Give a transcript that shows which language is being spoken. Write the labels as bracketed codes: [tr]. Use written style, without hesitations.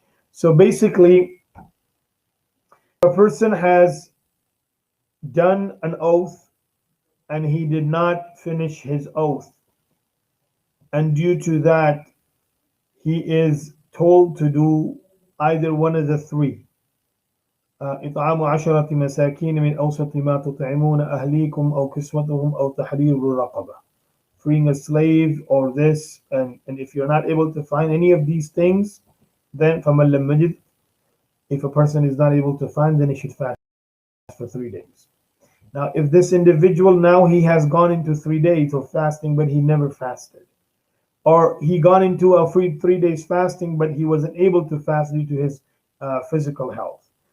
[en] So basically, a person has done an oath and he did not finish his oath, and due to that, he is told to do either one of the three. [ar] إطعام عشرة مساكين من أوسط ما تطعمون أهليكم أو كسوتهم أو تحرير رقبة. [en] Freeing a slave or this, and if you're not able to find any of these things, then [ar] فَمَنْ لَمْ يَجِدْ, [en] if a person is not able to find, then he should fast for 3 days. Now, if this individual now he has gone into 3 days of fasting, but he never fasted, or he got into a free 3 days fasting, but he wasn't able to fast due to his physical health.